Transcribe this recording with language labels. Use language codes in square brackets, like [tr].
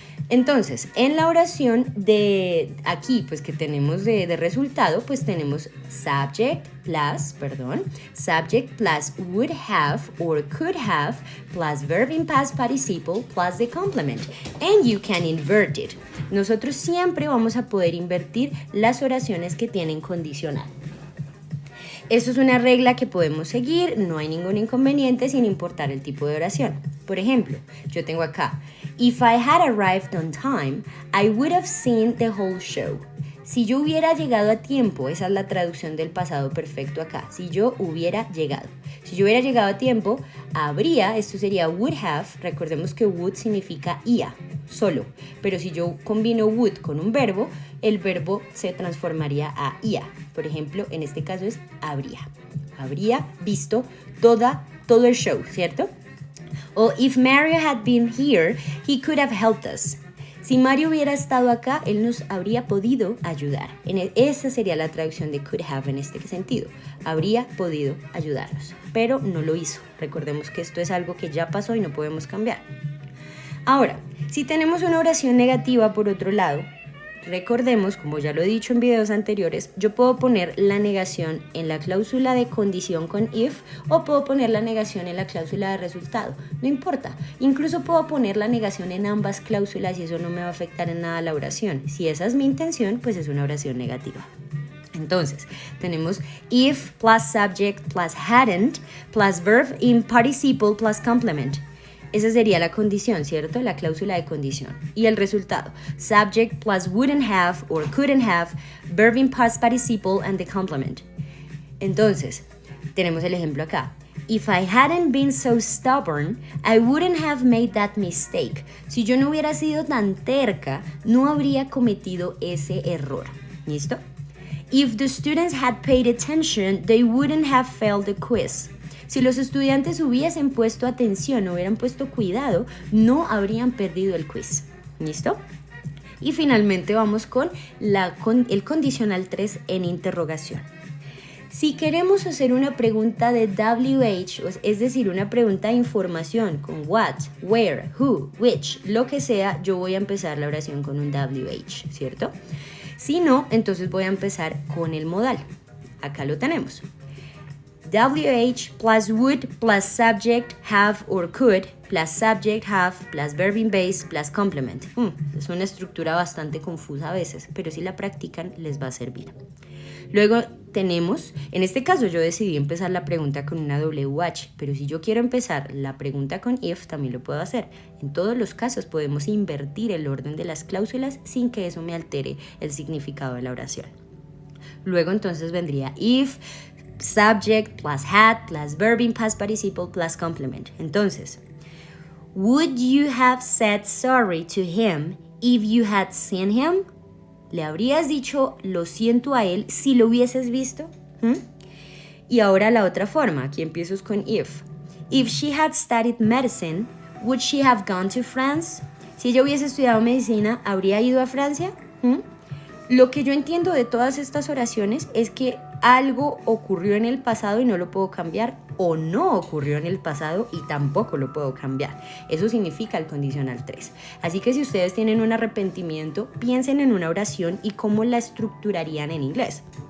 [es] Entonces, en la oración de aquí, pues que tenemos de resultado, pues tenemos [en] subject plus would have or could have plus verb in past participle plus the complement. And you can invert it. [es] Nosotros siempre vamos a poder invertir las oraciones que tienen condicional. Esto es una regla que podemos seguir, no hay ningún inconveniente sin importar el tipo de oración. Por ejemplo, yo tengo acá, [en] if I had arrived on time, I would have seen the whole show. [es] Si yo hubiera llegado a tiempo, esa es la traducción del pasado perfecto acá, si yo hubiera llegado. Si yo hubiera llegado a tiempo, habría, esto sería would have, recordemos que would significa ia, solo, pero si yo combino would con un verbo, el verbo se transformaría a ia. Por ejemplo, en este caso es habría visto todo el show, ¿cierto? [en] O if Mario had been here, he could have helped us. [es] Si Mario hubiera estado acá, él nos habría podido ayudar. Esa sería la traducción de could have en este sentido. Habría podido ayudarnos, pero no lo hizo. Recordemos que esto es algo que ya pasó y no podemos cambiar. Ahora, si tenemos una oración negativa por otro lado, recordemos, como ya lo he dicho en videos anteriores, yo puedo poner la negación en la cláusula de condición con if o puedo poner la negación en la cláusula de resultado. No importa. Incluso puedo poner la negación en ambas cláusulas y eso no me va a afectar en nada la oración. Si esa es mi intención, pues es una oración negativa. Entonces, tenemos [en] if plus subject plus hadn't plus verb in participle plus complement. [es] Esa sería la condición, ¿cierto? La cláusula de condición. Y el resultado, [en] subject plus wouldn't have or couldn't have, verb in past participle and the complement. [es] Entonces, tenemos el ejemplo acá. [en] If I hadn't been so stubborn, I wouldn't have made that mistake. [es] Si yo no hubiera sido tan terca, no habría cometido ese error. ¿Listo? [en] If the students had paid attention, they wouldn't have failed the quiz. [es] Si los estudiantes hubiesen puesto atención, hubieran puesto cuidado, no habrían perdido el quiz. ¿Listo? Y finalmente vamos con el condicional 3 en interrogación. Si queremos hacer una pregunta de WH, es decir, una pregunta de información con what, where, who, which, lo que sea, yo voy a empezar la oración con un WH, ¿cierto? Si no, entonces voy a empezar con el modal. Acá lo tenemos. [en] WH plus would plus subject have or could plus subject have plus verb in base plus complement. [es] Es una estructura bastante confusa a veces, pero si la practican les va a servir. Luego tenemos, en este caso yo decidí empezar la pregunta con una WH, pero si yo quiero empezar la pregunta con if también lo puedo hacer. En todos los casos podemos invertir el orden de las cláusulas sin que eso me altere el significado de la oración. Luego entonces vendría [en] if subject plus had plus verb in past participle plus complement. Entonces, would you have said sorry to him if you had seen him? [es] ¿Le habrías dicho lo siento a él si lo hubieses visto? Y ahora la otra forma, aquí empiezo con if. [en] If she had studied medicine, would she have gone to France? [es] Si ella hubiese estudiado medicina, ¿habría ido a Francia? Lo que yo entiendo de todas estas oraciones es que algo ocurrió en el pasado y no lo puedo cambiar, o no ocurrió en el pasado y tampoco lo puedo cambiar. Eso significa el condicional 3. Así que si ustedes tienen un arrepentimiento, piensen en una oración y cómo la estructurarían en inglés.